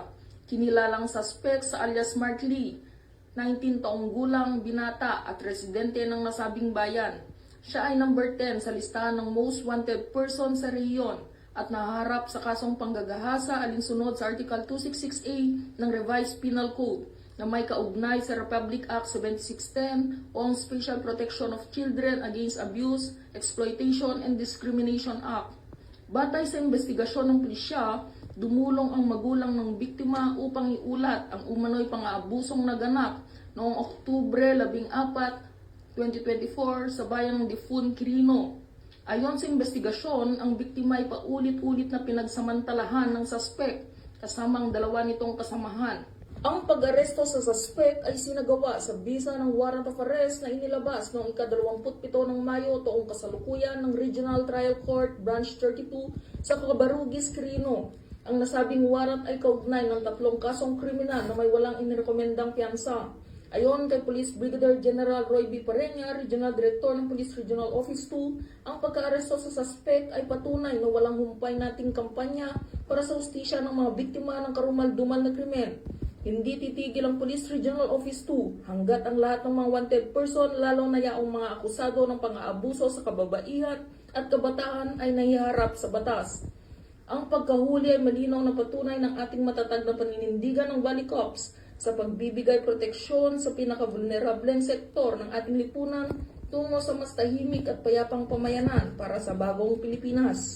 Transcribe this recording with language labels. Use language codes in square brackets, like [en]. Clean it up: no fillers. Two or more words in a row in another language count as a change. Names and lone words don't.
[tl] Kinilalang suspect sa alias Mark Lee, 19 taong gulang, binata at residente ng nasabing bayan. Siya ay number 10 sa listahan ng [en] Most Wanted Person [tl] sa rehiyon at nahaharap sa kasong panggagahasa alinsunod sa Article 266A ng Revised Penal Code na may kaugnay sa Republic Act 7610 o ang Special Protection of Children Against Abuse, Exploitation and Discrimination Act. Batay sa investigasyon ng pulisya, dumulong ang magulang ng biktima upang iulat ang umano'y pang-aabusong naganap noong Oktubre 14, 2024 sa bayan ng Difun, Quirino. Ayon sa investigasyon, ang biktima ay paulit-ulit na pinagsamantalahan ng suspect kasama ang 2 nitong kasamahan. Ang pag-aresto sa suspect ay sinagawa sa bisa ng [en] warrant of arrest [tl] na inilabas noong ika-27 ng Mayo taong kasalukuyan ng Regional Trial Court Branch 32 sa Cabarugis, Quirino. Ang nasabing warrant ay kaugnay ng 3 kasong kriminal na may walang inirekomendang piyansa. Ayon kay Police Brigadier General Roy B. Pareña, Regional Director ng Police Regional Office 2, ang pagka-aresto sa suspect ay patunay na walang humpay nating kampanya para sa hustisya ng mga biktima ng karumal-dumal na krimen. Hindi titigil ang Police Regional Office 2 hanggat ang lahat ng mga [en] wanted person, [tl] lalong na yaong mga akusado ng pang-aabuso sa kababaihan at kabataan ay nahiharap sa batas. Ang pagkahuli ay malinaw na patunay ng ating matatag na paninindigan ng Valley Cops sa pagbibigay proteksyon sa pinaka-vulnerableng sektor ng ating lipunan tungo sa mas tahimik at payapang pamayanan para sa bagong Pilipinas.